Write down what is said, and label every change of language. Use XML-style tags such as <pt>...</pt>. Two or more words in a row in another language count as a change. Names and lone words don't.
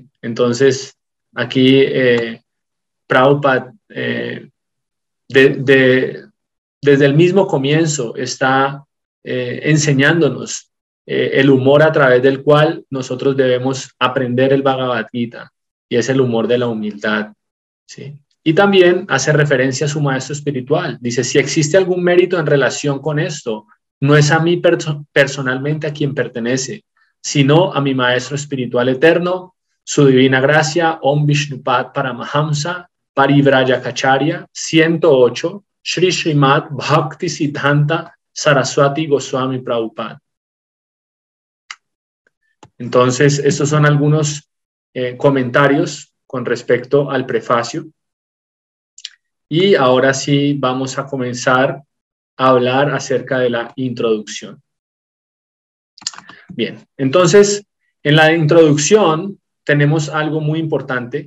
<es>Entonces, aquí Prabhupada, desde el mismo comienzo, está enseñándonos el humor a través del cual nosotros debemos aprender el Bhagavad Gita, y es el humor de la humildad, ¿sí? Y también hace referencia a su maestro espiritual. Dice, si existe algún mérito en relación con esto, no es a mí personalmente a quien pertenece, sino a mi maestro espiritual eterno, su divina gracia, Om Vishnupad Paramahamsa, Parivrajacharya, 108, Shri Srimad Bhakti Siddhanta Saraswati Goswami Prabhupada. Entonces, estos son algunos comentarios con respecto al prefacio. Y ahora sí vamos a comenzar a hablar acerca de la introducción. Bien, entonces, en la introducción tenemos algo muy importante.</es>